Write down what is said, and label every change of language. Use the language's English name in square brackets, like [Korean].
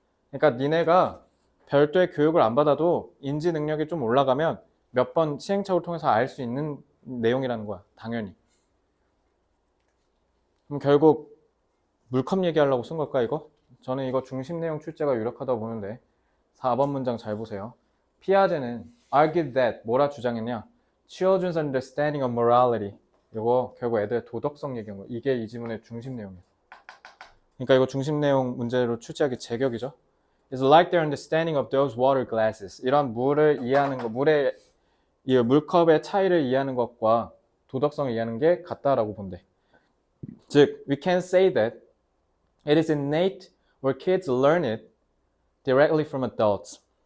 [Korean] 그러니까 니네가 별도의 교육을 안 받아도 인지 능력이 좀 올라가면 몇 번 시행착오를 통해서 알 수 있는 내용이라는 거야. 당연히. 그럼 결국 물컵 얘기하려고 쓴 걸까 이거? 저는 이거 중심 내용 출제가 유력하다고 보는데 4번 문장 잘 보세요. 피아제는 [English] argued that [Korean] 뭐라 주장했냐? [English] Children's understanding of morality. [Korean] 이거 결국 애들의 도덕성 얘기한 거. 이게 이 지문의 중심 내용이에요. 그러니까 이거 중심 내용 문제로 출제하기 제격이죠. [English] It's like their understanding of those water glasses. [Korean] 이런 물을 이해하는 거, 이 물컵의 차이를 이해하는 것과 도덕성을 이해하는 게 같다라고 본대. [English] 즉, we can say that it is innate or kids learn it directly from adults.